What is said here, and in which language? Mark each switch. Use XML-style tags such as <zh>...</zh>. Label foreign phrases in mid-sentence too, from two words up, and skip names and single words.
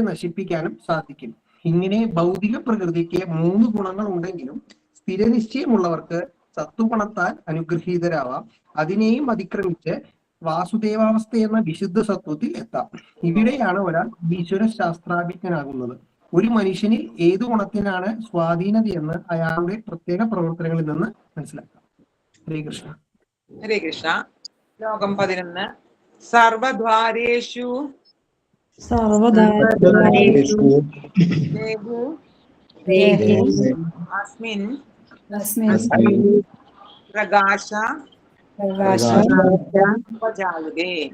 <ml>നശിപ്പിക്കാനും സാധിക്കും ഇങ്ങനെ ഭൗതിക പ്രകൃതിക്ക് 3 ഗുണങ്ങൾ ഉണ്ടെങ്കിലും സ്ഥിരനിശ്ചയമുള്ളവർക്ക് സത്വഗുണത്താൽ അനുഗ്രഹീതരാവാം അതിനെയും അതിക്രമിച്ച് വാസുദേവാവസ്ഥ എന്ന വിശുദ്ധ സത്വത്തിൽ എത്താം ഇവിടെയാണ് ഒരാൾ ഈശ്വര ശാസ്ത്രാഭിജ്ഞനാകുന്നത് ഒരു മനുഷ്യനിൽ ഏതു ഗുണത്തിനാണ് സ്വാധീനതയെന്ന് അയാളുടെ പ്രത്യേക പ്രവർത്തനങ്ങളിൽ നിന്ന് മനസ്സിലാക്കാം ഹരേ കൃഷ്ണ</ml> <sa>हरे कृष्ण श्लोकं 11 सर्वद्वारेषु अस्मिन् प्रकाश उपजायते</sa>